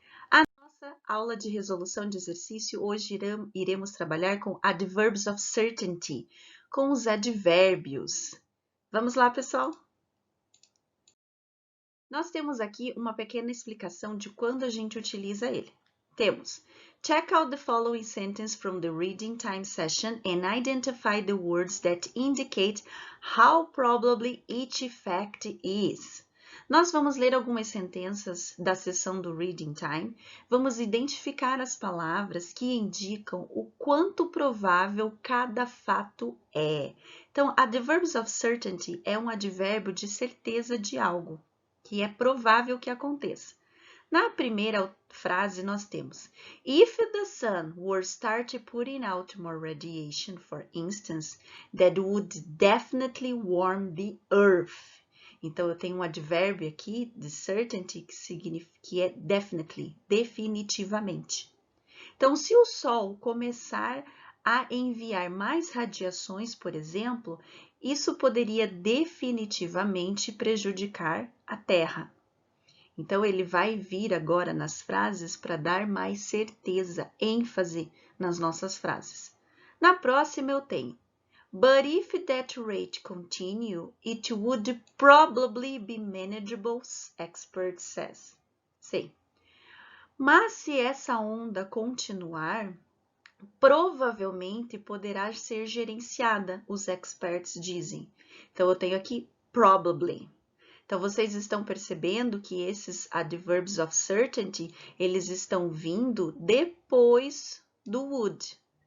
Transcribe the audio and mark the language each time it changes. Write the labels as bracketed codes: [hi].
[pt] A nossa aula de resolução de exercício hoje iremos trabalhar com adverbs of certainty, com os advérbios. Vamos lá, pessoal? Nós temos aqui uma pequena explicação de quando a gente utiliza ele. Temos: [en] check out the following sentence from the reading time session and identify the words that indicate how probably each fact is. [pt] Nós vamos ler algumas sentenças da sessão do reading time, vamos identificar as palavras que indicam o quanto provável cada fato é. Então, adverbs of certainty é um advérbio de certeza de algo, que é provável que aconteça. Na primeira frase, nós temos: [en] If the sun were start putting out more radiation, for instance, that would definitely warm the earth. [pt] Então, eu tenho um advérbio aqui de certainty que é definitely, definitivamente. Então, se o Sol começar a enviar mais radiações, por exemplo, isso poderia definitivamente prejudicar a Terra. Então, ele vai vir agora nas frases para dar mais certeza, ênfase nas nossas frases. Na próxima eu tenho: [en] But if that rate continue, it would probably be manageable, expert says. [pt] Sim. Mas se essa onda continuar, provavelmente poderá ser gerenciada, os experts dizem. Então, eu tenho aqui probably. Então, vocês estão percebendo que esses adverbs of certainty, eles estão vindo depois do would.